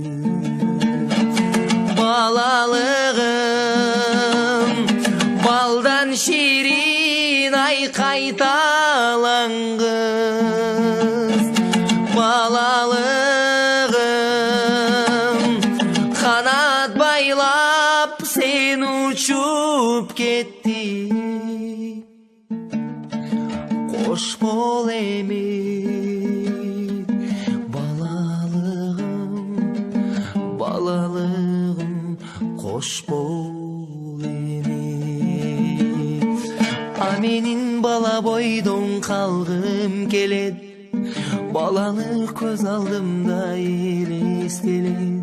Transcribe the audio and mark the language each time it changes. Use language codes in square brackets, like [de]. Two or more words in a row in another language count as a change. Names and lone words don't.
[kk] балалығым балдан ширин ай қайталаңғыз балалығым қанат байлап сен ұшып кетті [ky] қош бол эми кош бол эми. А менин бала бойдон калгым келет, балалык көз алдымда элестелет.